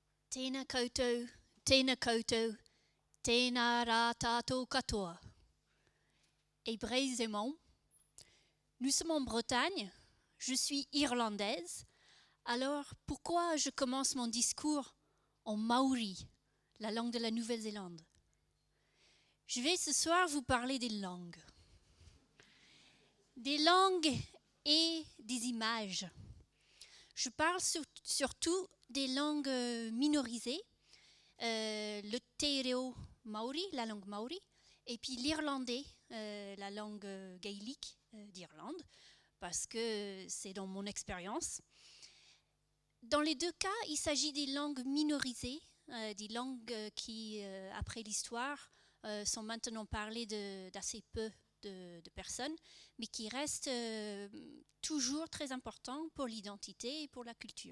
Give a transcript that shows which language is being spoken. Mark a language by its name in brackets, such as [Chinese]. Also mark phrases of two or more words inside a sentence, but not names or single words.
[Māori] Tēnā koutou, tēnā koutou, tēnā rā tātou katoa. [French] Hébreux aimants, nous sommes en Bretagne, je suis irlandaise, alors pourquoi je commence mon discours en maori, la langue de la Nouvelle-Zélande? Je vais ce soir vous parler des langues. Des langues et des images. Je parle surtout des langues minorisées, le [Māori] te reo maori, [French] la langue maori, et puis l'irlandais, la langue gaélique d'Irlande, parce que c'est dans mon expérience. Dans les deux cas, il s'agit des langues minorisées, des langues qui, après l'histoire, sont maintenant parlées d'assez peu de personnes, mais qui restent toujours très importants pour l'identité et pour la culture.